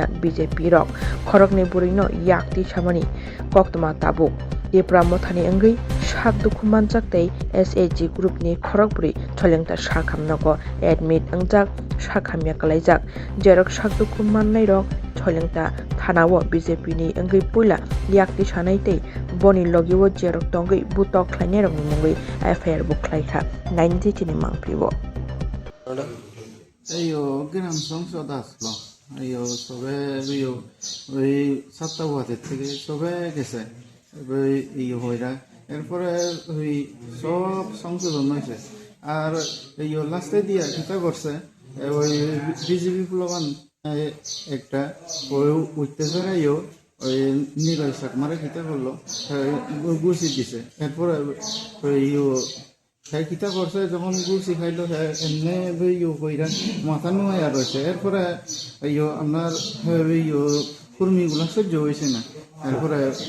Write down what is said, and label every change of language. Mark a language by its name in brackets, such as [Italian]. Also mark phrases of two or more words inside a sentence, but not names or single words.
[Kok Borok] BJP rok khorokni buri no yakti samani koktoma tabuk Ipramo thani anggi sak dukuman jaktei SAG group ni khorok buri cholengta sakhamnako admit angjak sakhamya kalaijak jerok sak dukuman nai rok cholengta thanao BJP ni anggi puila yakti sanai tei boni logiwo jerok tongui butok khlainai rok ni mungui FIR buklaikha 90 ni mangpibo [Bangla] ayo গ্রাম সংসদ আসলো ayo সবে ওই 7টা ওয়ার্ড থেকে সবে গেছে এই হইরা এরপরে ওই সব সংশোধন হয়েছে আর এই লাস্টে দিয়া কিতা করছে ওই বিজেপি প্লবান একটা ওই উঠতেছে ওই নিলয় চাকমারে কিতা করলো গুছি দিছে এরপরে ওই কিতা করছে যখন গুছি খাইলো এমনি কইরা মাথা নুয়াইয়া রয়েছে এরপরে আপনার কর্মীগুলা সহ্য হয়েছে না এরপরে